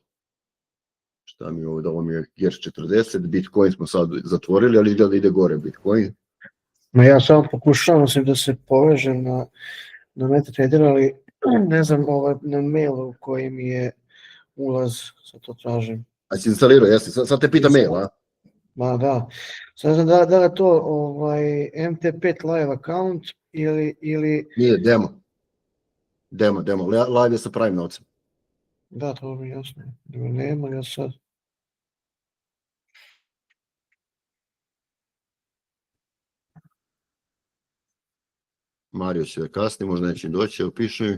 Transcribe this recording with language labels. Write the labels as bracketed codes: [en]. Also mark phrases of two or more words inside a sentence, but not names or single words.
[sr] Šta mi je ovdje, ovo mi je GERS 40, Bitcoin smo sad zatvorili, ali izgleda da ide gore Bitcoin. Ma ja samo pokušavam da se povežem na MetaTrader, ali ne znam na mailu koji mi je ulaz, sad to tražim. A si instalirao, jesi? Sad te pita mail, a? Ma da. Sad znam da je to MT5 [en] live account [sr] ili... Nije, demo. Demo. Live je sa Prime novcem. Da, to mi je jasno. Nema ja sad. Mario će da kasni, možda neće doći, evo piše mi.